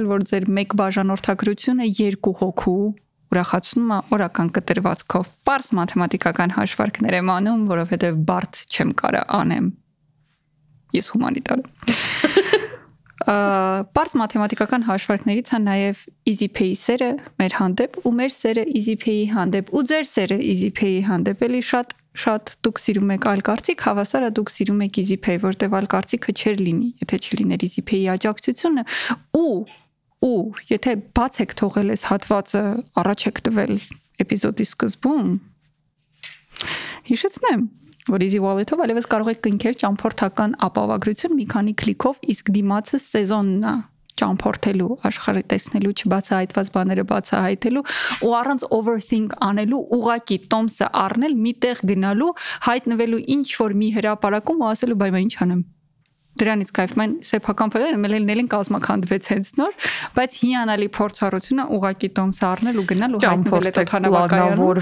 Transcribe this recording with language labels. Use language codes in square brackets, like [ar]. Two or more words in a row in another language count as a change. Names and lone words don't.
[hy] որ ձեր մեկ բաժանորդագրությունը 2 հոգու ուրախացնում է օրական կտրվածքով։ Պարզ մաթեմատիկական հաշվարկներ եմ անում, որովհետև բարդ չեմ կարա անեմ։ Ես հումանիտար եմ։ Պարզ մաթեմատիկական հաշվարկներից է նաև easy pay սերը մեր հանդեպ ու մեր սերը easy pay-ի հանդեպ ու ձեր սերը easy pay-ի հանդեպ էլի շատ դուք սիրում եք այլ կարծիք, հավասար է դուք սիրում եք easy pay, որտեվ այլ կարծիքը չէր լինի, եթե չլիներ easy pay-ի աջակցությունը ու եթե բաց եք թողել այս հատվածը, առաջ եք տվել էպիզոդի սկզբում, հիշեցնեմ, որ easy wallet-ով այլևս կարող եք կնքել ճամփորդական ապահովագրություն մի քանի քլիկով, իսկ դիմացը սեզոնն է ճամփորդելու, աշխարհը տեսնելու, չբացահայտված բաները բացահայտելու ու առանց overthink անելու ուղակի տոմսը առնել, մի տեղ գնալու, հայտնվելու ինչ որ մի հրապարակում ու ասելու բայ ինչ անեմ։ Դրանից կայֆում են սեփական փոխել, ելին կազմակերպվեց հենց նոր, բայց հիանալի փորձառությունը ուղակի տոմսը առնել ու գնալ ու հայտնվել այդ օթանավակայանում։